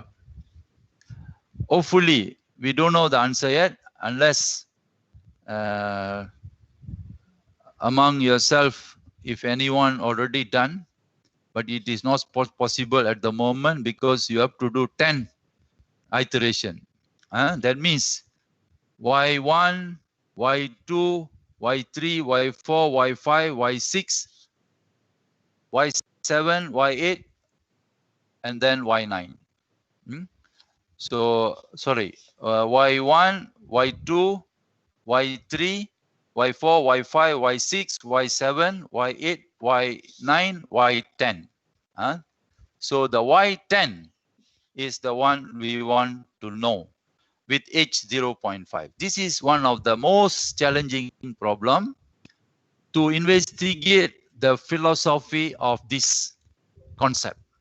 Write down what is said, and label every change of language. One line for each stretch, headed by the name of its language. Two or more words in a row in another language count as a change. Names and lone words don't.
English: Hopefully, we don't know the answer yet, unless among yourself, if anyone already done, but it is not possible at the moment because you have to do 10 iteration. That means Y1, Y2, Y3, Y4, Y5, Y6, Y7, Y8, and then Y9. So, sorry, Y1, Y2, Y3, Y4, Y5, Y6, Y7, Y8, Y9, Y10. So the Y10 is the one we want to know with H 0.5. This is one of the most challenging problem to investigate the philosophy of this concept.